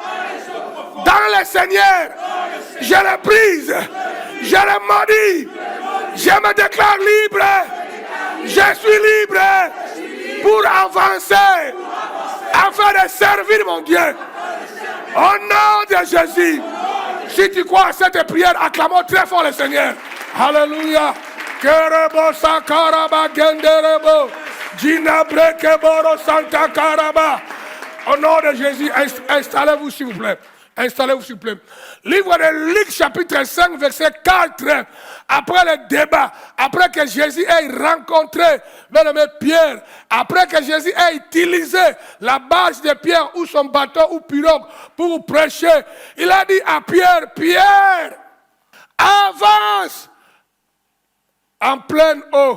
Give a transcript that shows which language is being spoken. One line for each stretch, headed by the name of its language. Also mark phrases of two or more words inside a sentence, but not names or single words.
French: Dans le Seigneur, je le brise, je le maudis, je me déclare libre, je suis libre pour avancer afin de servir mon Dieu. Au nom de Jésus, si tu crois à cette prière, acclamons très fort le Seigneur. Alléluia. Kerebo sakaraba genderebo, jinabrekeboro santa karaba. Au nom de Jésus, installez-vous s'il vous plaît. Installez-vous s'il vous plaît. Livre de Luc chapitre 5 verset 4. Après le débat, après que Jésus ait rencontré bien-aimé Pierre, après que Jésus ait utilisé la base de Pierre ou son bateau ou pirogue pour prêcher, il a dit à Pierre, Pierre, avance en pleine eau.